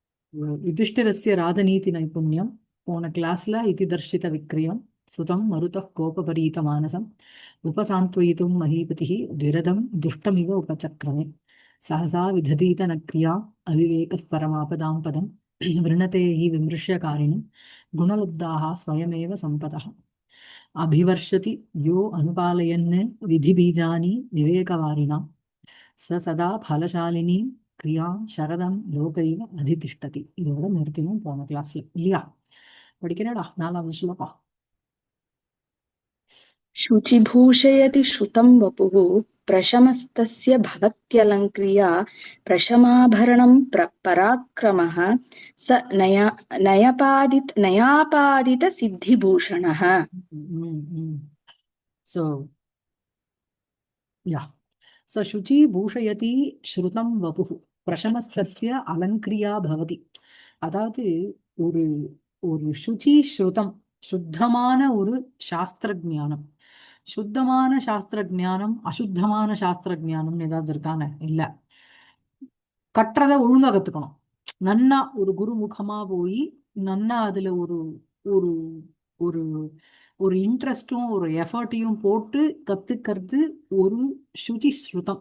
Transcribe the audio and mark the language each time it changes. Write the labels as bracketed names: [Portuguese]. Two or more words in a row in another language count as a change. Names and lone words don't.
[Sanskrit] युधिष्ठिरस्य राजनीतिनैपुण्यं [Tamil] போன கிளாஸ்ல [Sanskrit] इतिदर्शित विक्रियं सुतं मरुतः कोपपरीतमानसम् उपसान्त्वयितुं महीपतिः द्विरदं दुष्टमिव उपचक्रमे सहसा विदधीत न क्रिया अविवेकः परमापदां पदं वृणते हि विमृश्यकारिणं गुणलब्धाः स्वयमेव सम्पदः अभिवर्षति यो अनुपालयन् विधिबीजानि विवेकवारिणां स सदा फलशालिनी क्रिया शरदं लोकैव अधितिष्ठति [Tamil] இதோட நிறுத்தினோம் போன கிளாஸ்ல இல்லையா? படிக்கிறேடா, 4வது ஸ்லோகம். [Sanskrit] शुचिभूषयति श्रुतं वपुः प्रशमस्तस्य भवत्यलङ्क्रिया प्रशमाभरणं पराक्रमः स नयापादितसिद्धिभूषणः. [English] So, yeah. So, [Sanskrit] शुचि भूषयति श्रुतं वपुः प्रशमस्तस्य अलङ्क्रिया भवति. [Tamil] அதாவது ஒரு ஒரு [Sanskrit] शुचि श्रुतम्, [Tamil] சுத்தமான ஒரு சாஸ்திர ஞானம். சுத்தமான சாஸ்திர ஞானம், அசுத்தமான சாஸ்திர ஞானம்னு ஏதாவது இருக்காங்க? இல்ல. கற்றதை ஒழுங்கா கத்துக்கணும். நன்னா ஒரு குருமுகமா போய் நன்னா அதுல ஒரு ஒரு ஒரு ஒரு இன்ட்ரெஸ்டும் ஒரு எஃபர்ட்டையும் போட்டு கத்துக்கிறது ஒரு [Sanskrit] शुचि श्रुतम्.